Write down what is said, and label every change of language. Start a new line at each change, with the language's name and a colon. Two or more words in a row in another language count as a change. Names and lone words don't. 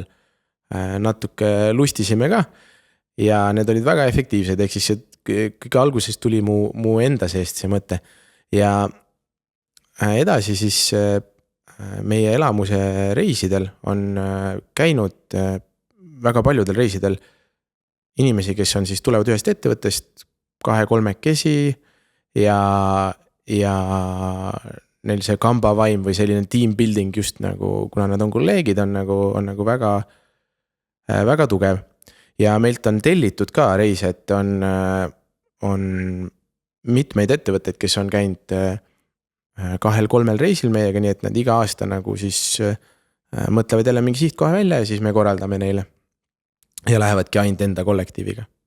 Estonian: natuke lustisime ka ja need olid väga efektiivsed, ehk siis kõige alguses tuli mu enda seest see mõte ja edasi siis meie Elamuse reisidel on käinud väga paljudel reisidel inimesi, kes on siis tulevad ühest ettevõttest 2-3 ja neil see kamba vaim või selline
English: team building
Estonian: just nagu, kuna nad on kolleegid, on nagu väga, väga tugev. Ja meilt on tellitud ka reise, et on mitmeid ettevõtteid, kes on käinud 2-3 reisil meiega, nii et nad iga aasta nagu siis mõtlevad jälle mingi sihtkoha välja ja siis me korraldame neile ja lähevadki ainult enda kollektiiviga.